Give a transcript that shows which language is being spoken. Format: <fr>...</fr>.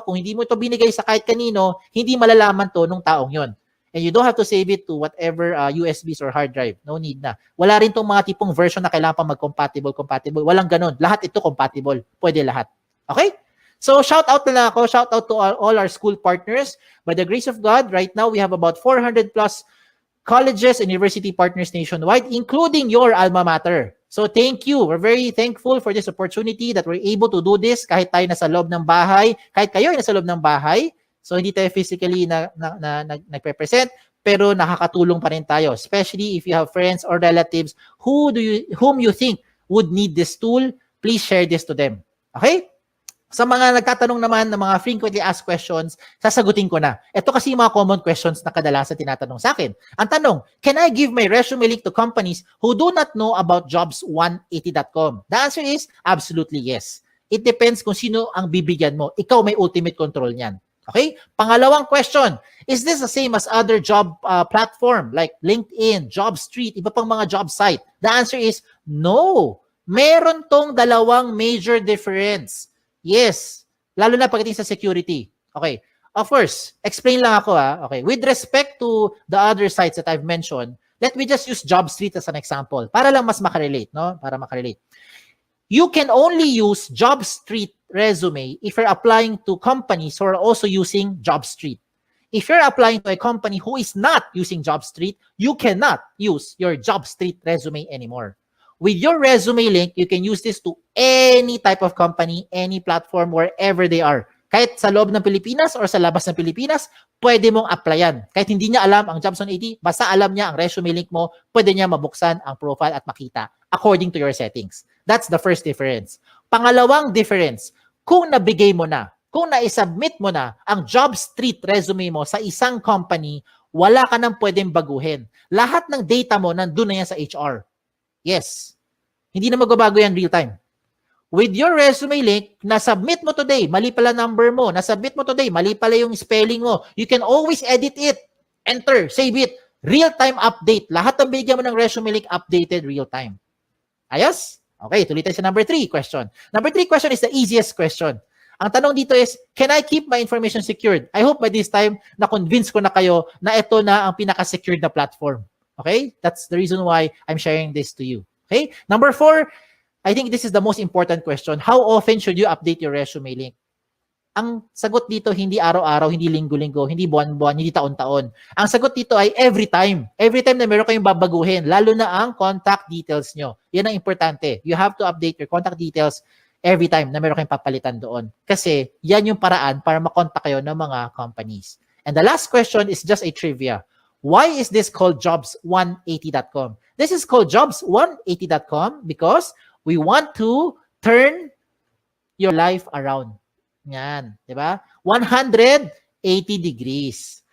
<tl>Kung hindi mo ito binigay sa kahit kanino, hindi malalaman to nung taong yon.</tl> <en>And you don't have to save it to whatever USBs or hard drive.</en> <tl>No need na. Wala rin tong mga tipong version na kailangan pa mag-compatible. Walang ganun. Lahat ito compatible. Pwede lahat. Okay? So shout out na lang ako.</tl> <en>Shout out to all our school partners. By the grace of God, right now we have about 400 plus colleges and university partners nationwide, including your alma mater. So thank you. We're very thankful for this opportunity that we're able to do this</en> <tl>kahit tayo nasa loob ng bahay, kahit kayo ay nasa loob ng bahay.</tl> <en>So</en> <tl>hindi tayo physically nagpe-present, pero nakakatulong pa rin tayo,</tl> <en>especially if you have friends or relatives whom you think would need this tool. Please share this to them. Okay?</en> <tl>Sa mga nagtatanong naman ng mga frequently asked questions, sasagutin ko na. Ito kasi yung mga common questions na kadalasan tinatanong sa akin. Ang tanong,</tl> <en>can I give my resume link to companies who do not know about jobs180.com? The answer is absolutely yes. It depends</en> <tl>kung sino ang bibigyan mo. Ikaw may ultimate control niyan. Okay?</tl> <en>Pangalawang question, is this the same as other job platform like LinkedIn, JobStreet,</en> <tl>iba pang mga job site?</tl> <en>The answer is no.</en> <tl>Meron tong dalawang major difference.</tl> <en>Yes.</en> <tl>Lalo na pagdating sa security. Okay. Of course, explain lang ako Okay.</tl> <en>With respect to the other sites that I've mentioned, let me just use JobStreet as an example</en> <tl>para lang mas makarelate, no? Para makarelate.</tl> <en>You can only use JobStreet resume if you're applying to companies who are also using JobStreet. If you're applying to a company who is not using JobStreet, you cannot use your JobStreet resume anymore. With your resume link, you can use this to any type of company, any platform, wherever they are.</en> <tl>Kahit sa loob ng Pilipinas or sa labas ng Pilipinas, pwede mong applyan. Kahit hindi niya alam ang Jobs 180, basta alam niya ang resume link mo, pwede niya mabuksan ang profile at makita according to your settings.</tl> <en>That's the first difference.</en> <tl>Pangalawang difference, kung nabigay mo na, kung na-submit mo na ang JobStreet resume mo sa isang company, wala ka nang pwedeng baguhin. Lahat ng data mo nandun na yan sa HR. Yes. Hindi na magbabago yan real time. With your resume link, na-submit mo today, mali pala number mo, na-submit mo today, mali pala yung spelling mo,</tl> <en>you can always edit it.</en> <tl>Enter, save it. Real-time update. Lahat ng binigyan mo ng resume link, updated real-time. Ayos? Okay, tuloy tayo sa number 3 question.</tl> <en>Number 3 question is the easiest question.</en> <tl>Ang tanong dito is,</tl> <en>can I keep my information secured? I hope by this time,</en> <tl>na-convince ko na kayo na ito na ang pinaka-secured na platform. Okay?</tl> <en>That's the reason why I'm sharing this to you. Okay? Number 4, I think this is the most important question. How often should you update your resume link?</en> <tl>Ang sagot dito, hindi araw-araw, hindi linggo-linggo, hindi buwan-buwan, hindi taon-taon. Ang sagot dito ay every time. Every time na meron kayong babaguhin, lalo na ang contact details nyo. Yan ang importante.</tl> <en>You have to update your contact details every time</en> <tl>na meron kayong papalitan doon. Kasi yan yung paraan para makontak kayo ng mga companies.</tl> <en>And the last question is just a trivia. Why is this called jobs180.com? This is called jobs180.com because we want to turn your life around.</en> <tl>Yan, di ba?</tl> <en>180 degrees.</en>